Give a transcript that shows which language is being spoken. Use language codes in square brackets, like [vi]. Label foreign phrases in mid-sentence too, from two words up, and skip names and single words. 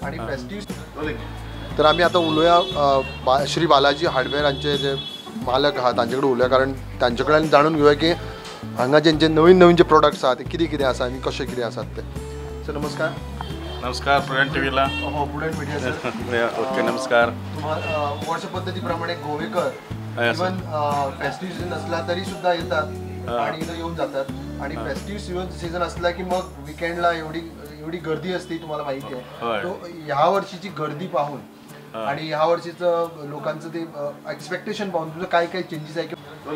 [kok] आणि फेस्टिव्ह तर आम्ही आता उलोवया श्री बालाजी हार्डवेअरांचे जे मालक आहात तांचे कडेन उलोवया, कारण तांचे कडल्यान जाणून घेवया की हांगा जे नवीन नवीन जे प्रोडक्ट्स आहात ते कितें कितें आसा आणि कशें कितें आसात ते. [mr] सर नमस्कार. नमस्कार प्रुडंट टीव्हीला. हो प्रुडंट मीडिया सर. ओके नमस्कार. वर्ष पद्धतीप्रमाणे गोवेकर [en] even festive season [mr] असला तरी सुद्धा येतात आणि इथं येऊन जातात. आणि [en] festive season [mr] असला की मग विकेंडला एवढी गर्दी असते तुम्हाला माहिती आहे. तो ह्या वर्षीची गर्दी पाहून आणि ह्या वर्षीचं लोकांचं ते एक्सपेक्टेशन पाहून तुझं काय काय चेंजेस आहे की.